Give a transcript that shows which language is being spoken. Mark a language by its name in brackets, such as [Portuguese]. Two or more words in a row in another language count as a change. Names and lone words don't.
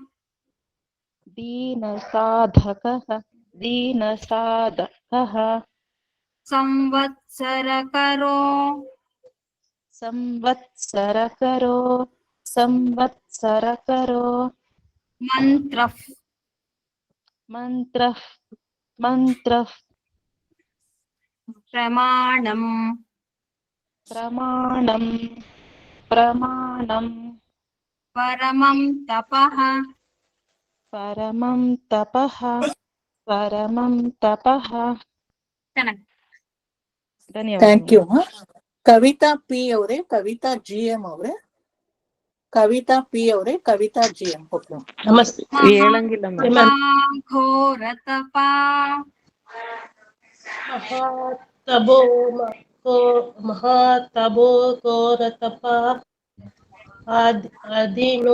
[Sanskrit] ದೀನ ಸಾಧಕಃ ದೀನ ಸಾಧಕಃ ಸಂವತ್ಸರಕರೋ ಸಂವತ್ಸರಕರೋ ಸಂವತ್ಸರಕರೋ ಮಂತ್ರಃ ಮಂತ್ರಃ ಮಂತ್ರಃ ಪ್ರಮಾಣಂ ಪ್ರಮಾಣಂ ಪ್ರಮಾಣಂ ಪರಮಂ ತಪಃ ಪರಮಂ ತಪಃ ಪರಮಂ ತಪಃ. [Kannada] ಧನ್ಯವಾದ. [English] thank you. [Kannada] ಕವಿತಾ ಪಿ ಅವರೇ, ಕವಿತಾ ಜಿ ಎಂ ಅವರೇ. ಕವಿತಾ ಪಿ ಅವರೇ, ಕವಿತಾ ಜಿ ಎಂ. ನಮಸ್ತೆ. ಹೇಳಂಗಿಲ್ಲ [Sanskrit] ಘೋರತಪ ಮಹಾತಪೋ ಘೋರತಪ ಅಧೀನೋ.